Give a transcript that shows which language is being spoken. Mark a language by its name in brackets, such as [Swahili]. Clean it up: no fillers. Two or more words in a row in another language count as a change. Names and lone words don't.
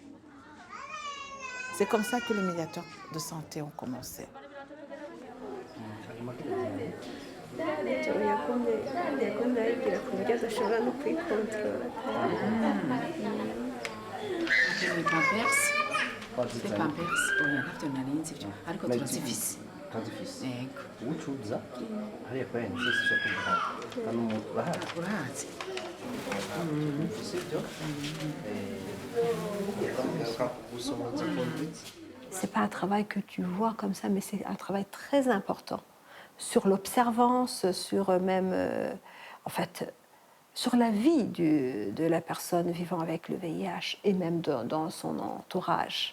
[French] C'est comme ça que les médiateurs de santé ont commencé. Les pampers, [Rundi] umuntu narinzi ibyo ariko turazifise yego ucuza hariya kwa NSS cyo kuvuga urahazi [French] C'est pas un travail que tu vois comme ça, mais c'est un travail très important sur l'observance, sur même en fait sur la vie de la personne vivant avec le VIH et même dans son entourage.